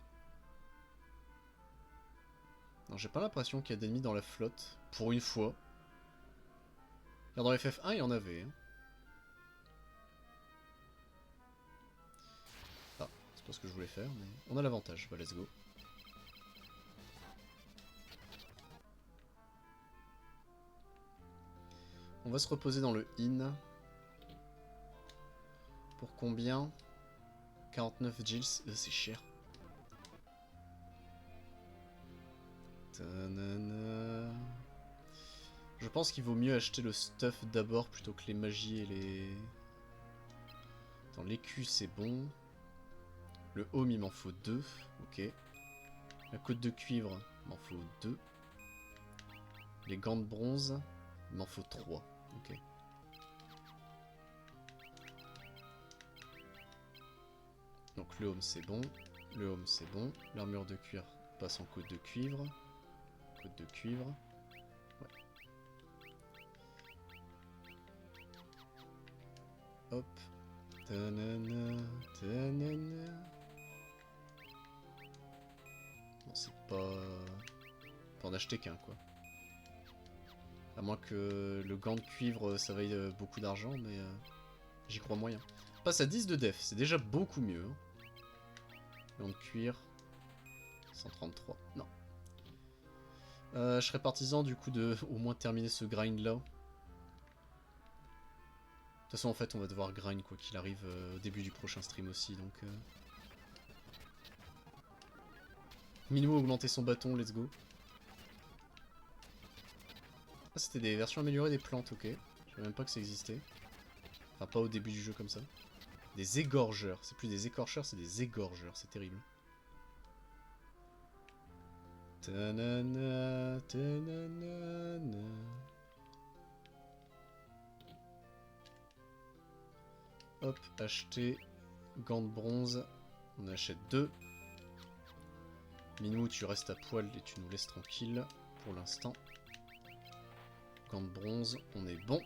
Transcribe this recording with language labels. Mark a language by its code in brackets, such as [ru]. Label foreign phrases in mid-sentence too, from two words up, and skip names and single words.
[fr] non, j'ai pas l'impression qu'il y a d'ennemis dans la flotte, pour une fois. Dans le FF1, il y en avait. Hein. Ah, c'est pas ce que je voulais faire, mais on a l'avantage. Bah, [en] let's go. [fr] On va se reposer dans le inn. Pour combien? 49 gils, c'est cher. Ta-na-na. Je pense qu'il vaut mieux acheter le stuff d'abord plutôt que les magies et les... Attends, l'écu c'est bon. Le home il m'en faut 2, ok. La côte de cuivre, il m'en faut 2. Les gants de bronze, il m'en faut 3, ok. Donc le home c'est bon, le home c'est bon, l'armure de cuir passe en côte de cuivre. Côte de cuivre. Ouais. Hop. Ta-na-na, ta-na-na. Bon c'est pas... Faut en acheter qu'un quoi. À moins que le gant de cuivre ça vaille beaucoup d'argent, mais j'y crois moyen. Passe à 10 de def, c'est déjà beaucoup mieux. Hein. Gant de cuir, 133, non. Je serais partisan du coup de au moins terminer ce grind là. De toute façon en fait on va devoir grind quoi qu'il arrive au début du prochain stream aussi donc... Minimo augmenter son bâton, [en] let's go. [fr] Ah, c'était des versions améliorées des plantes, ok. Je savais même pas que ça existait. Enfin, pas au début du jeu comme ça. Des égorgeurs. C'est plus des écorcheurs, c'est des égorgeurs. C'est terrible. Ta-na-na, ta-na-na-na. Hop, acheter. Gants de bronze. On achète 2. Minou, tu restes à poil et tu nous laisses tranquille pour l'instant. Gants de bronze, on est bon.